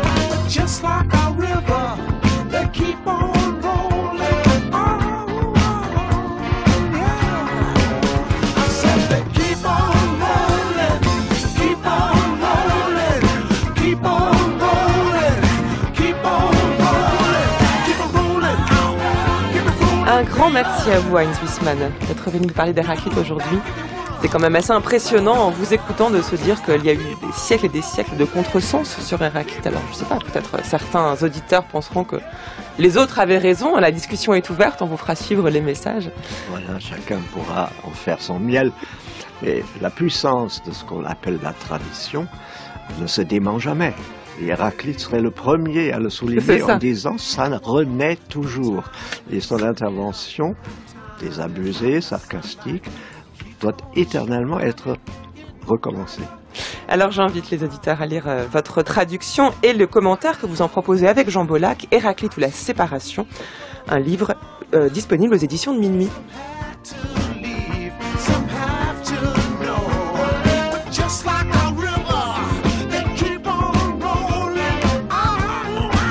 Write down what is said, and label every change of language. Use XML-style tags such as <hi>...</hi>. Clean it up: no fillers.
<en>But just like a river, they keep on rolling on. Yeah. I said they keep on rolling, keep on rolling, keep on rolling, keep on rolling, keep on rolling, keep on rolling.</en> <fr>Un grand merci à vous, Heinz Wiesmann, d'être venu nous parler d'Héraclite aujourd'hui. C'est quand même assez impressionnant en vous écoutant de se dire qu'il y a eu des siècles et des siècles de contresens sur Héraclite. Alors je sais pas, peut-être certains auditeurs penseront que les autres avaient raison. La discussion est ouverte, on vous fera suivre les messages. Voilà, chacun pourra en faire son miel. Mais la puissance de ce qu'on appelle la tradition ne se dément jamais. Et Héraclite serait le premier à le souligner en disant ça renaît toujours. Et son intervention, désabusée, sarcastique, doit éternellement être recommencée. Alors j'invite les auditeurs à lire votre traduction et le commentaire que vous en proposez avec Jean Bollack, Héraclite ou la séparation, un livre disponible aux éditions de Minuit.</fr> <en>Some have to know, but just like a river, they keep on rolling on.</en>